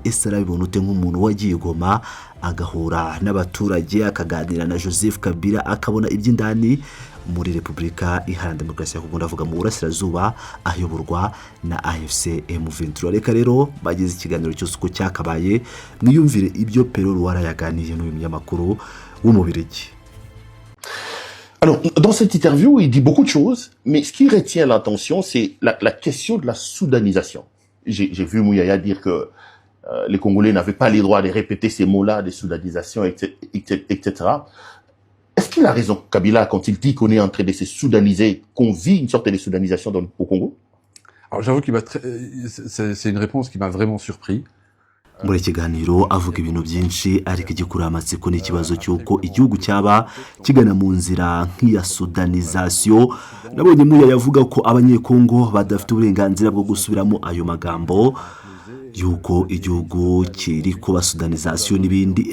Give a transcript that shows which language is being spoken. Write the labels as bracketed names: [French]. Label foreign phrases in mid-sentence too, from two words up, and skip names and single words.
[Kinyarwanda] Ese arabibona ute nk'umuntu wagiye Goma agahura n'abaturage akaganira na Joseph Kabila akabona iby'indani muri Repubulika Iharanira Demokarasi ya Kongo, ndavuga mu burasirazuba ayoborwa na AFC M23. Reka rero bagize ikiganiro cyose uko cyakabaye mwiyumvire ibyo Pero Luara yaganiye n'uyu munyamakuru w'umubirigi. [French] Alors, dans cette interview, il dit beaucoup de choses, mais ce qui retient l'attention, c'est la question de la soudanisation. J'ai vu Mouyaya dire que les Congolais n'avaient pas les droits de répéter ces mots-là, de soudanisation, etc. Est-ce qu'il a raison, Kabila, quand il dit qu'on est en train de se soudaniser, qu'on vit une sorte de soudanisation au Congo? Alors j'avoue qu'il c'est une réponse qui m'a vraiment surpris. [Kinyarwanda] Muri kiganiro avuga ibintu byinshi ariko igikura amatsiko n'ikibazo cyuko igihugu cyaba kigana mu nzira nk'iya sudanization. Nabonye Muya yavuga ko abanyekongo badafite uburenganzira bwo gusubiramo ayo magambo yuko igihugu kiri kuba sudanization n'ibindi.